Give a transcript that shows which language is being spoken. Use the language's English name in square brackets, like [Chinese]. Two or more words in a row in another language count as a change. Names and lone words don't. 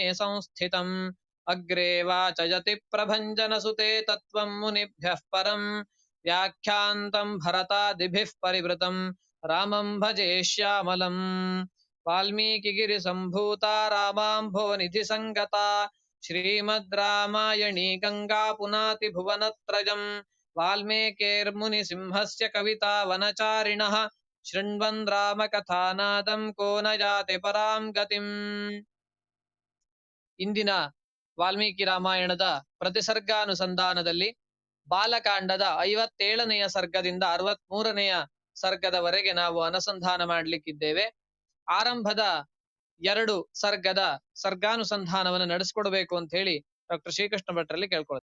[Sanskrit] संस्थितम् अग्रे वाचयति प्रभञ्जनसुते तत्त्वं मुनिभ्यः परम् व्याख्यान्तं भरतादिभिः परिवृतं रामं भजे श्यामलम् वाल्मीकिगिरिसम्भूता रामाम्भोनिधिसङ्गता श्रीमद् रामायणी गङ्गा पुनाति भुवनत्रयम् वाल्मीकिर्मुनिसिंहस्य कवितावनचारिणः शृण्वन् रामकथानादं को न याति ಪರಾಂ ಗತಿಂ. [Kannada] ಇಂದಿನ ವಾಲ್ಮೀಕಿ ರಾಮಾಯಣದ ಪ್ರತಿಸರ್ಗಾನುಸಂಧಾನದಲ್ಲಿ ಬಾಲಕಾಂಡದ 57ನೆಯ ಸರ್ಗದಿಂದ 63ನೆಯ ಸರ್ಗದವರೆಗೆ ನಾವು ಅನುಸಂಧಾನ ಮಾಡಲಿಕ್ಕಿದ್ದೇವೆ. ಆರಂಭದ 2 ಸರ್ಗದ ಸರ್ಗಾನುಸಂಧಾನವನ್ನು ನಡೆಸಿಕೊಡಬೇಕು ಅಂತ ಹೇಳಿ ಡಾಕ್ಟರ್ ಶ್ರೀಕೃಷ್ಣ ಭಟ್ರಲ್ಲಿ ಕೇಳ್ಕೊಳ್ತೇವೆ.